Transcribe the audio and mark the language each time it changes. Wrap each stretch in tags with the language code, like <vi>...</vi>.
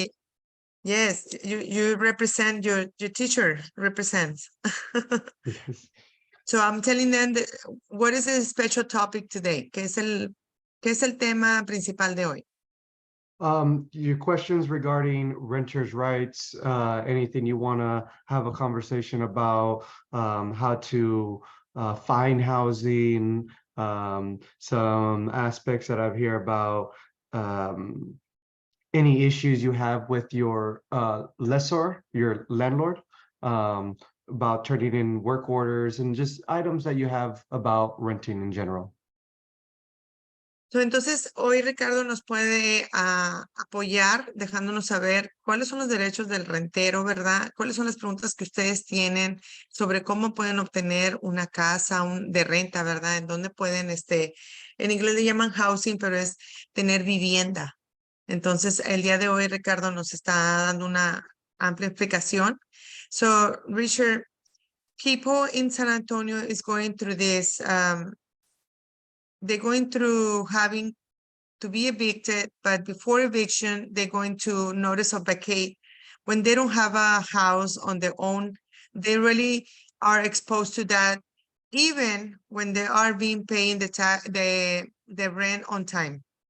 <en>them yes, you represent your teacher represents. Yes. So I'm telling them what is the special topic today?</en> <es>¿Qué es el tema principal de hoy?</es> <en>Your questions regarding renters' rights, anything you want to have a conversation about, how to find housing, some aspects that I've heard about, any issues you have with your lessor, your landlord, about turning in work orders, and just items that you have about renting in general.</en> <es>Entonces, hoy Ricardo nos puede apoyar dejándonos saber cuáles son los derechos del rentero, ¿verdad? ¿Cuáles son las preguntas que ustedes tienen sobre cómo pueden obtener una casa de renta, ¿verdad? En dónde pueden, en inglés le llaman housing, pero es tener vivienda. Entonces, el día de hoy Ricardo nos está dando una amplia explicación.</es> <en>So, Richard, people in San Antonio is going through this, they're going through having to be evicted, but before eviction, they're going to notice of vacate. When they don't have a house on their own, they really are exposed to that, even when they are being paying the rent on time.</en>